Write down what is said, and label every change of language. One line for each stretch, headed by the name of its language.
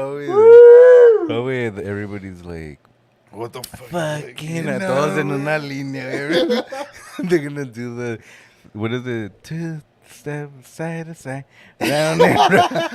English: Oh, wait, everybody's like, what the fuck?
Spanish: Fucking todos en una línea.
English: They're gonna do the, what is it? 2 steps side to side, round and round.